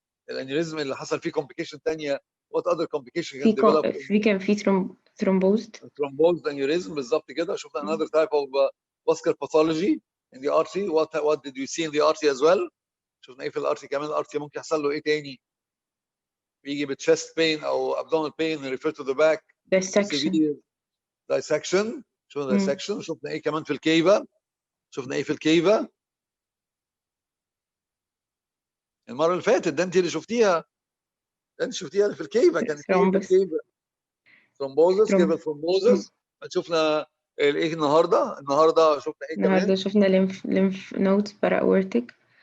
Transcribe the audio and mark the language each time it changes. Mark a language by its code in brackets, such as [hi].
[ar] الانيوريزم اللي حصل فيه complication ثانيه. [en] what other complication can develop؟ [ar] كان في [en] thrombosed aneurysm [ar] بالظبط كده. شفنا [en] another type of vascular pathology in the artery. what did we see in the artery as well؟ [ar] شفنا ايه في الارتري كمان؟ الارتري ممكن يحصل له ايه تاني؟ بيجي بتشست بين او [en] abdominal pain refer to the back. [ar] dissection. شفنا dissection. شفنا ايه كمان في الكيفا؟ المره اللي فاتت ده انت اللي شفتيها. في الكيفا. كانت ايه في الكيفا؟ ثرومبوزس. كيفا ثرومبوزس. شفنا ايه النهارده شفنا ايه كمان؟ النهارده شفنا lymph nodes para-aortic